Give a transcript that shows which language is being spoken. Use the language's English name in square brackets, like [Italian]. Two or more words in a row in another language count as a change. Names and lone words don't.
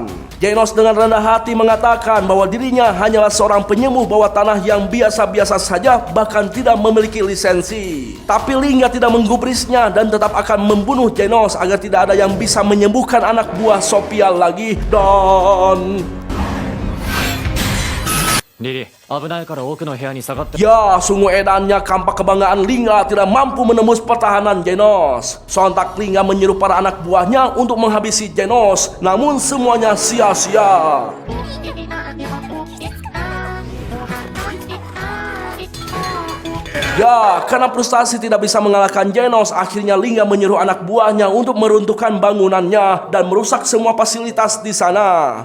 [Indonesian] Genos dengan rendah hati mengatakan bahwa dirinya hanyalah seorang penyembuh bawah tanah yang biasa-biasa saja, bahkan tidak memiliki lisensi. Tapi Lingga tidak menggubrisnya dan tetap akan membunuh Genos agar tidak ada yang bisa menyembuhkan anak buah Sophia lagi. Dan [Japanese] リリー危ないから奥の部屋に下がって。 [Indonesian] ya, sungguh edannya kampak kebanggaan Lingga tidak mampu menembus pertahanan Genos. Sontak Lingga menyuruh para anak buahnya untuk menghabisi Genos, namun semuanya sia-sia. Ya, karena frustasi tidak bisa mengalahkan Genos, akhirnya Lingga menyuruh anak buahnya untuk meruntuhkan bangunannya dan merusak semua fasilitas di sana.